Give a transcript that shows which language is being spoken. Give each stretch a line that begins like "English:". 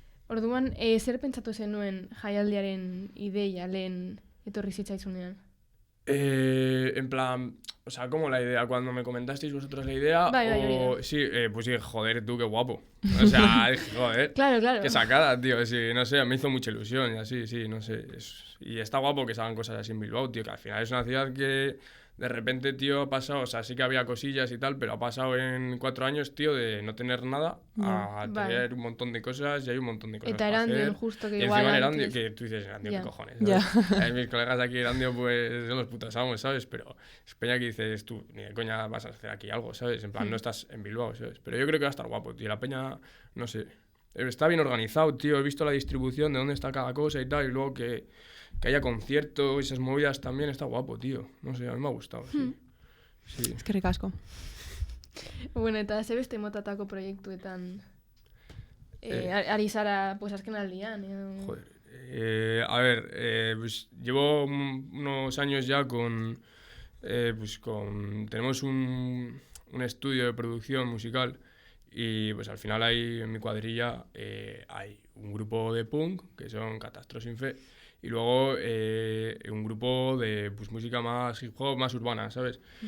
Basque: Orduan, zer pentsatu zenuen jaialdiaren ideia lehen etorri zitzaizunean?
Spanish: En plan, o sea, ¿cómo la idea? Cuando me comentasteis vosotros la idea, sí, pues sí, joder, tú, qué guapo. O sea, joder, claro. Qué sacada, tío, sí, no sé, me hizo mucha ilusión y así, sí, no sé. Y está guapo que se hagan cosas así en Bilbao, tío, que al final es una ciudad que... De repente, tío, ha pasado, o sea, sí que había cosillas y tal, pero ha pasado en 4 años, tío, de no tener nada a tener un montón de cosas y hay un montón de cosas para hacer. Erandio, justo que y igual encima antes... Erandio, que tú dices, Erandio, ¿qué cojones? ¿sabes? Mis colegas de aquí Erandio, pues, son los putos amos, ¿sabes? Pero es peña que dices, tú, ni de coña vas a hacer aquí algo, ¿sabes? En plan, no estás en Bilbao, ¿sabes? Pero yo creo que va a estar guapo, tío. La peña, no sé, está bien organizado, tío. He visto la distribución de dónde está cada cosa y tal, y luego que haya conciertos y esas movidas también está guapo, tío. No sé, a mí me ha gustado, sí.
Basque: Eskerrik asko. Bueno, eta ze beste motatako proiektuetan ari zara pues, azken aldian?
Spanish: Joder. A ver, pues llevo unos años ya tenemos un estudio de producción musical y pues al final hay en mi cuadrilla hay un grupo de punk que son Catastro Sin Fe y luego un grupo de pues, música más hip hop, más urbana, ¿sabes?